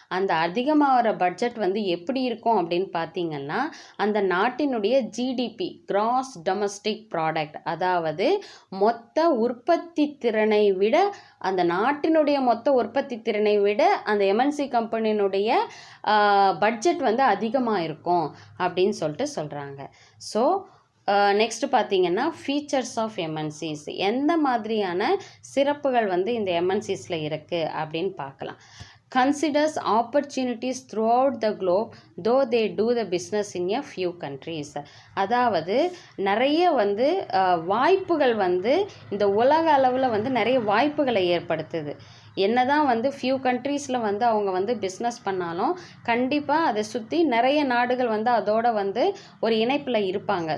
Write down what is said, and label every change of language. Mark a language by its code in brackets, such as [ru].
[ta] அந்த அதிகமாகிற பட்ஜெட் வந்து எப்படி இருக்கும் அப்படின்னு பார்த்தீங்கன்னா, அந்த நாட்டினுடைய ஜிடிபி கிராஸ் டொமஸ்டிக் ப்ராடக்ட், அதாவது மொத்த உற்பத்தி திறனை விட அந்த நாட்டினுடைய மொத்த உற்பத்தி திறனை விட அந்த எம்என்சி கம்பெனியினுடைய பட்ஜெட் வந்து அதிகமாக இருக்கும் அப்படின்னு சொல்லிட்டு சொல்கிறாங்க. ஸோ நெக்ஸ்ட் பார்த்தீங்கன்னா, [en] features of MNCs, [ta] எந்த மாதிரியான சிறப்புகள் வந்து இந்த எம்என்சிஸில் இருக்குது அப்படின்னு பார்க்கலாம். [en] considers opportunities throughout the globe though they do the business in a few countries. [ta] அதாவது நிறைய வந்து வாய்ப்புகள் வந்து இந்த உலக அளவில் வந்து நிறைய வாய்ப்புகளை ஏற்படுத்துது. என்னதான் வந்து ஃபியூ கண்ட்ரீஸில் வந்து அவங்க வந்து பிஸ்னஸ் பண்ணாலும் கண்டிப்பாக அதை சுற்றி நிறைய நாடுகள் வந்து அதோட வந்து ஒரு இணைப்பில் இருப்பாங்க.